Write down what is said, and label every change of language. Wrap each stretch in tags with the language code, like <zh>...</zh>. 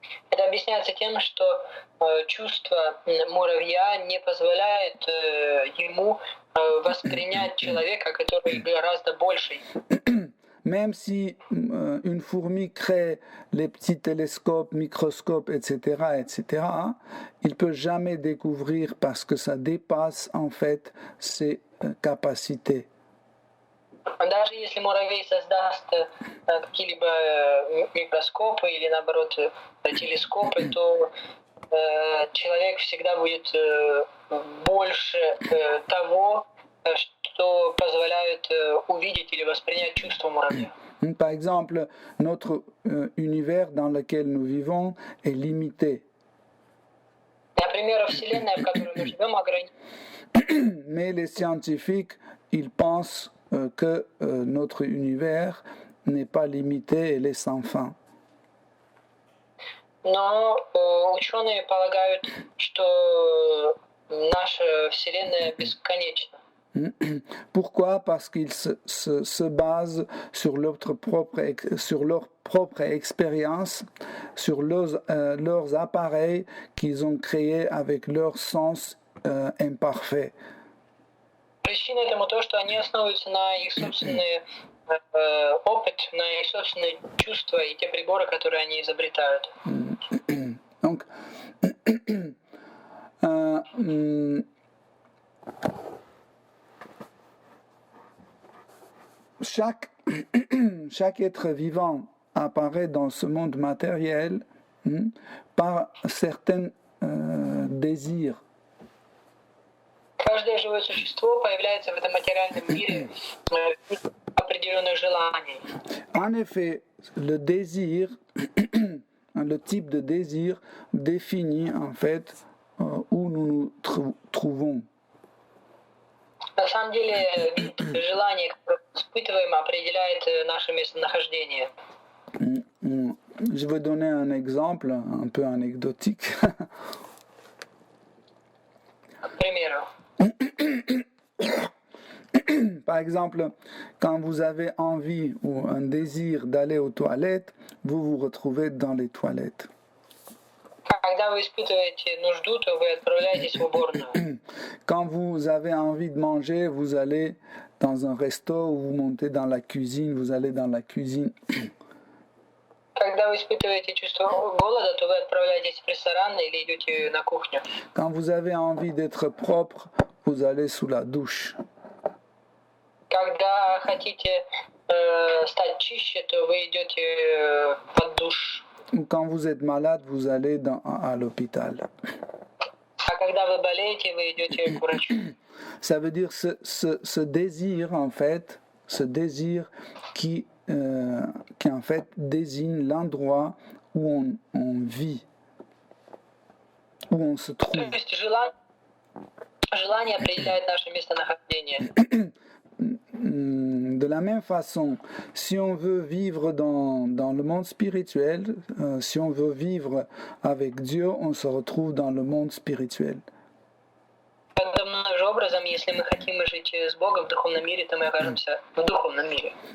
<ru>Это объясняется тем, что чувство муравья не позволяет ему воспринять человека, который гораздо больший.</ru> <fr>Même si une fourmi crée les petits télescopes, microscopes, etc., il ne peut jamais découvrir parce que ça dépasse en fait ses capacités.</fr> <ru>Даже если муравей создаст какие-либо микроскопы или, наоборот, телескопы, то человек всегда будет больше того, что позволяет увидеть или воспринять чувство муравья.</ru> <fr>Par exemple, notre univers dans lequel nous vivons est limité.</fr> <ru>Например, Вселенная, в которой мы живем, ограничена.</ru> <fr>Mais les scientifiques, ils pensent que notre univers n'est pas limité, elle est sans fin.</fr> <ru>Но ученые полагают, что наша Вселенная бесконечна.</ru> <fr>Pourquoi? Parce qu'ils se basent sur leur propre expérience, sur leurs appareils qu'ils ont créés avec leur sens imparfait.</fr> <ru>Причина этому то, что они основываются на их собственный опыт, на их собственные чувства и те приборы, которые они изобретают.</ru> <fr>Donc, chaque être vivant apparaît dans ce monde matériel par certains désirs.</fr> <ru>Каждое живое существо появляется в этом материальном мире определенных желаний.</ru> <fr>En effet, le désir, le type de désir définit en fait où nous nous trouvons.</fr> <ru>На самом деле, вид желания, которое мы испытываем, определяет наше местонахождение.</ru> <fr>Je vais donner un exemple un peu anecdotique.</fr> <ru>К примеру.</ru> <fr>Par exemple, quand vous avez envie ou un désir d'aller aux toilettes, vous vous retrouvez dans les toilettes.</fr> <ru>Когда вы испытываете нужду, то вы отправляетесь в уборную.</ru> <fr>Quand vous avez envie de manger, vous allez dans un resto ou vous montez dans la cuisine, vous allez dans la cuisine.</fr> <ru>Когда вы испытываете чувство голода, то вы отправляетесь в ресторан или идете на кухню.</ru> <fr>Quand vous avez envie d'être propre, vous allez sous la douche.</fr> <ru>Когда хотите стать чище, то вы идете под душ.</ru> <fr>Ou quand vous êtes malade, vous allez à l'hôpital.</fr> <ru>А когда вы болеете, вы идете к врачу.</ru> <fr>Ça veut dire ce désir, en fait, ce désir qui en fait désigne l'endroit où on vit, où on se trouve.</fr> <ru>То есть желание определяет наше местонахождение.</ru> <fr>De la même façon, si on veut vivre dans le monde spirituel, si on veut vivre avec Dieu, on se retrouve dans le monde spirituel.</fr> <ru>Подобным же образом, если мы хотим жить с Богом в духовном мире, то мы окажемся в духовном мире.</ru>